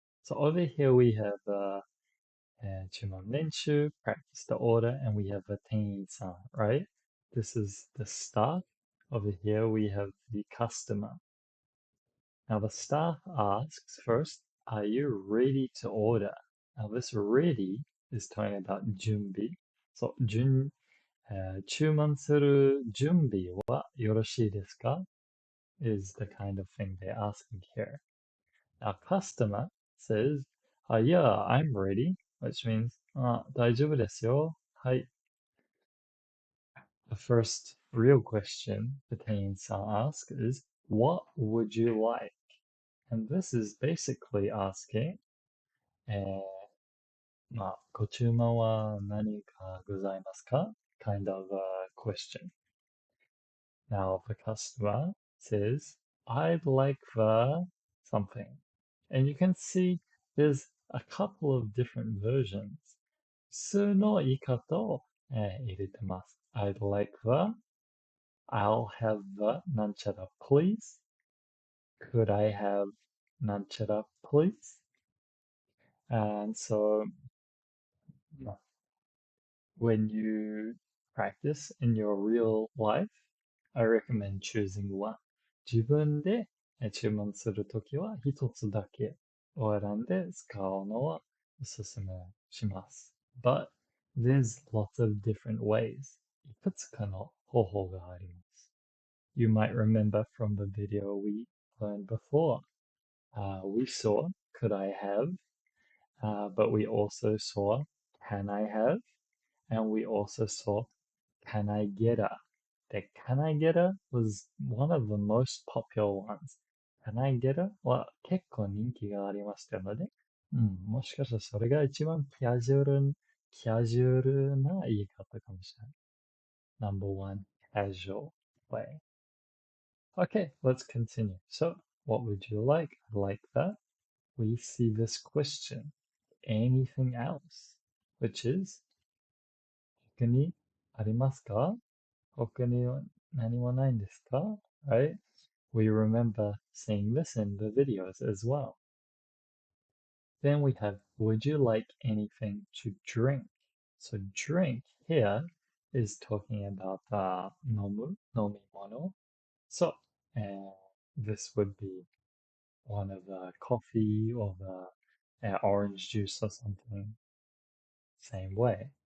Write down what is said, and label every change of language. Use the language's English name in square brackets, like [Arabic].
[English] So over here we have 注文練習, practice the order, and we have a 店員さん, right? This is the staff. Over here we have the customer. Now the staff asks first, are you ready to order? Now this ready is talking about 準備. [Japanese] So 注文する準備はよろしいですか? [English] Is the kind of thing they're asking here. Now customer says, yeah, I'm ready, which means, [Japanese] 大丈夫ですよ. はい. [English] The first real question the 店員さん asks is, what would you like? And this is basically asking, [Japanese] ご注文は何かございますか? [English] Kind of a question. Now the customer says, I'd like the something. And you can see there's a couple of different versions. [Japanese] 普通の言い方を、入れてます。 [English] I'd like the, I'll have the なんちゃら please. Could I have なんちゃら please? And so when you practice in your real life, I recommend choosing one. [Japanese] 自分で注文するときは一つだけを選んで使うのはおすすめします。 [English] But there's lots of different ways. [Japanese] いくつかの方法があります。 [English] You might remember from the video we learned before. We saw could I have, but we also saw can I have, and we also saw can I get a. The can I get a was one of the most popular ones. Can I get a [Japanese] は結構人気がありましたので、もしかしたらそれが一番キャジュアルな言い方かもしれない。 [English] Number one, casual way. Okay, let's continue. So, what would you like? I like that. We see this question. Anything else? Which is, [Japanese] 他にありますか？他に何もないんですか？ [English] Right? We remember seeing this in the videos as well. Then we have, would you like anything to drink? So drink here is talking about 飲み物. So this would be one of the coffee or the orange juice or something. Same way.